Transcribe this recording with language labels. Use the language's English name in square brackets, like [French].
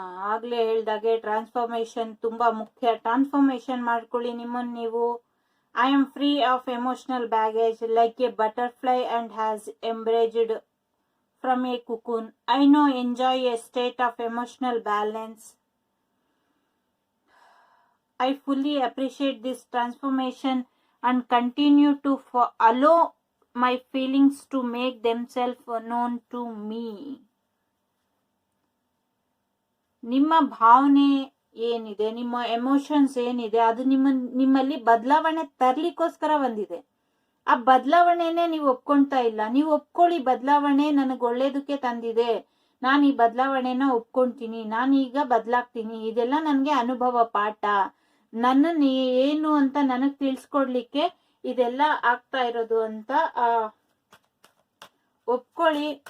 [Kannada] ಆಗ್ಲೇ ಹೇಳ್ದಾಗೆ ಟ್ರಾನ್ಸ್ಫಾರ್ಮೇಶನ್ ತುಂಬಾ ಮುಖ್ಯ. ಟ್ರಾನ್ಸ್ಫಾರ್ಮೇಶನ್ ಮಾಡ್ಕೊಳ್ಳಿ ನಿಮ್ಮನ್ನು ನೀವು. [English] I am free of emotional baggage like a butterfly and has embraced from a cocoon. I now enjoy a state of emotional balance. I fully appreciate this transformation and continue to allow my feelings to make themselves known to me. [Kannada] ನಿಮ್ಮ ಭಾವನೆ ಏನಿದೆ, ನಿಮ್ಮ emotions ಏನಿದೆ, ಅದು ನಿಮ್ಮಲ್ಲಿ ಬದಲಾವಣೆ ತರ್ಲಿಕ್ಕೋಸ್ಕರ ಬಂದಿದೆ. ಆ ಬದಲಾವಣೆನೇ ನೀವು ಒಪ್ಕೊಂತಾ ಇಲ್ಲ. ನೀವು ಒಪ್ಕೊಳ್ಳಿ, ಬದಲಾವಣೆ ನನಗೆ ಒಳ್ಳೇದಕ್ಕೆ ತಂದಿದೆ, ನಾನು ಈ ಬದಲಾವಣೆನ ಒಪ್ಕೊಂತೀನಿ, ನಾನೀಗ ಬದಲಾಗ್ತೀನಿ, ಇದೆಲ್ಲ ನನಗೆ ಅನುಭವ ಪಾಠ, ನನ್ನನ್ನು ಏನು ಅಂತ ನನಗೆ ತಿಳಿಸ್ಕೊಡ್ಲಿಕ್ಕೆ ಇದೆಲ್ಲ ಆಗ್ತಾ ಇರೋದು ಅಂತ ಒಪ್ಕೊಳ್ಳಿ.